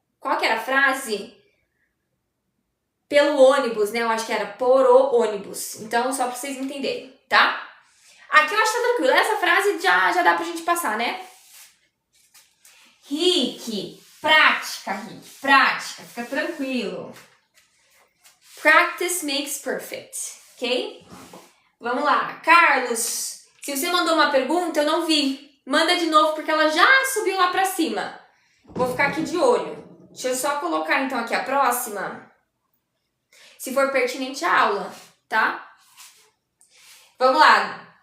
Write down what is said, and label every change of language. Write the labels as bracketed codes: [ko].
[pt] Qual que era a frase? Pelo ônibus, né? Eu acho que era por o ônibus. Então, só pra vocês entenderem, tá? Aqui eu acho que tá tranquilo. Essa frase já dá pra gente passar, né? Rick, prática, Rick, prática. Fica tranquilo. [en] Practice makes perfect, ok? [pt] Vamos lá. Carlos, se você mandou uma pergunta, eu não vi. Manda de novo, porque ela já subiu lá pra cima. Vou ficar aqui de olho. Deixa eu só colocar, então, aqui a próxima. Se for pertinente à aula, tá? Vamos lá.